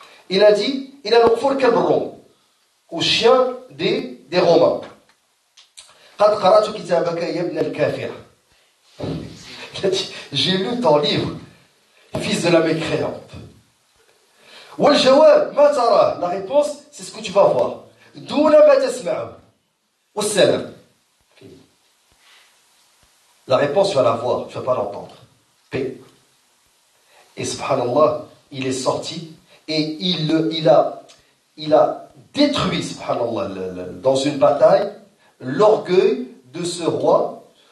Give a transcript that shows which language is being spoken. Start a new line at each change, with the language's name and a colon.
French: Il a dit, il a Nuqfour kalb ar-Rum, au chien des Romains.
Arabic: قد قرأت كتابك يا ابن الكافر.
French: Il a dit, j'ai lu ton livre, fils de la mécréante.
Arabic: والجواب ما تراه.
French: La réponse, c'est ce que tu vas voir.
Arabic: دون ما تسمعه. والسلام.
French: La réponse, tu vas la voir, tu ne vas pas l'entendre. Paix. Et subhanallah, il est sorti et il a détruit, subhanallah, dans une bataille, l'orgueil de ce roi.